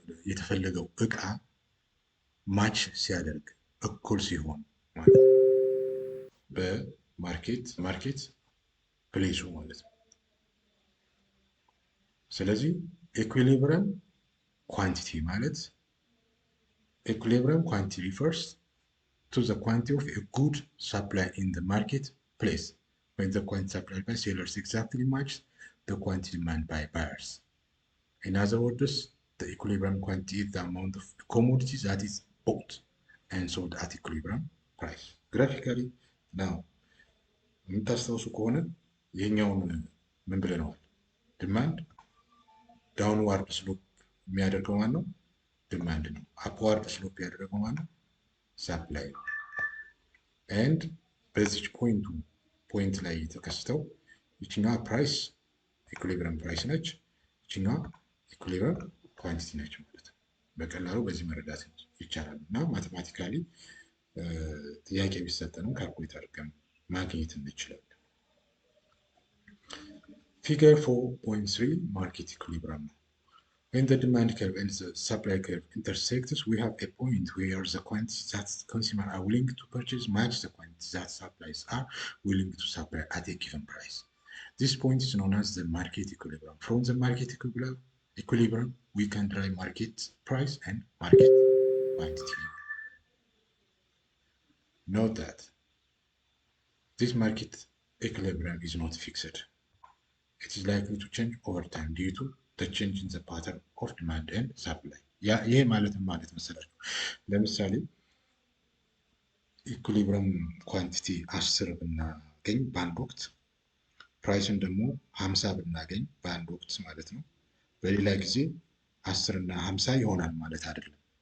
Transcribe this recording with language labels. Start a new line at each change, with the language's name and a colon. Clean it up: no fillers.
Amharic: የተፈለገው እቃ ማች ሲያደርግ እኩል ሲሆን ማለት ነው በማርኬት ፕሌሱ ማለት ነው። ስለዚህ ኢኩሊብሪየም ኳንቲቲ ማለት
English: equilibrium quantity refers to the quantity of a good supply in the marketplace when the quantity supplied by sellers exactly matches the quantity demand by buyers. In other words, the equilibrium quantity is the amount of commodity that is bought and sold at equilibrium price. Graphically, now,
Amharic: የምታስታውሱ ከሆነ ይሄኛውን ምን ብለነዋል? ዲማንድ ዳውንዋርድ ስሎፕ የሚያደርገው ማን ነው? ዲማንድ ነው። አፕዋርድ ስሎፕ ያደረገው ማለት ነው ሳፕላይ ነው። ኤንድ በዚች ፖይንት ላይ የተከሰተው ይችኛዋ ፕራይስ ኢኩሊብሪየም ፕራይስ ነች፣ ይችኛዋ ኢኩሊብሪየም ኳንቲቲ ነች ማለት ነው። በቀላሉ በዚህ መረዳት ይቻላል እና ማቴማቲካሊ ጥያቄ ቢሰጠንም ካልኩሌት አድርገን ማግኘት እንችላለን። ፊገር 4.3 ማርኬት ኢኩሊብሪየም ነው።
English: When the demand curve and the supply curve intersect, we have a point where the quantities that consumers are willing to purchase match the quantities that suppliers are willing to supply at a given price. This point is known as the market equilibrium. From the market equilibrium, we can derive market price and market quantity. Note that this market equilibrium is not fixed. It is likely to change over time due to the change in the pattern of demand and supply.
Amharic: ይሄ ማለት መሰላችሁ? ለምሳሌ ኢኩሊብሪየም ኳንቲቲ 10 ብናገኝ በአንድ ወቅት ፕራይስን ደግሞ 50 ብናገኝ በአንድ ወቅት ማለት ነው። በሌላ ጊዜ 10 እና 50 ይሆናል ማለት አይደለም።